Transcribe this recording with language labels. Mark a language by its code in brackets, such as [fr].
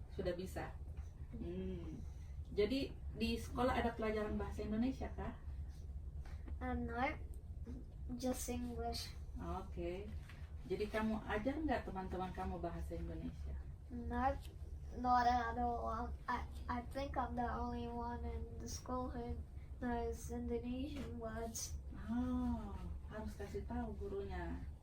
[id] Sudah bisa. Jadi di sekolah ada pelajaran bahasa Indonesia kah? [en] No, just English. Oke. [id] Jadi kamu ajar nggak teman-teman kamu bahasa Indonesia? [en] No, not at all. I think I'm the only one in the school who knows Indonesian words. [id] Oh, harus kasih tahu gurunya.